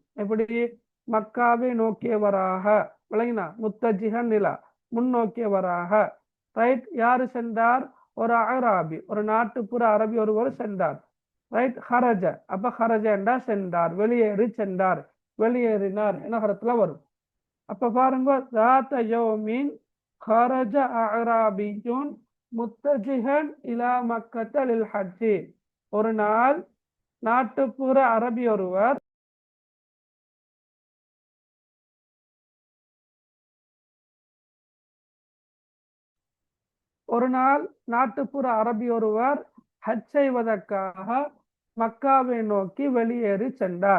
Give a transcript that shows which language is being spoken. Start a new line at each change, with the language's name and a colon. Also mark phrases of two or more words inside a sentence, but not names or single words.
Tamil: எப்படி? மக்காவை நோக்கியவராக, விளங்கினா? முத்தஜிஹன் நிலா முன்னோக்கியவராக. ரைட்? யாரு சென்றார்? ஒரு அஅராபி, ஒரு நாட்டுப்புற அரபி ஒருவர் சென்றார். ரைட்? ஹரஜ, அப்ப ஹரஜ என்றா சென்றார், வெளியேறி சென்றார், வெளியேறினார் என்ன கருத்துல வரும். அப்ப பாருங்க,
Arabic: ذات يوم خرج أعرابي متجها إلى مكة للحج.
Tamil: ஒரு நாள் நாட்டுப்புற அரபி ஒருவர் ஹஜ் செய்வதற்காக மக்காவை நோக்கி வெளியேறி சென்றார்.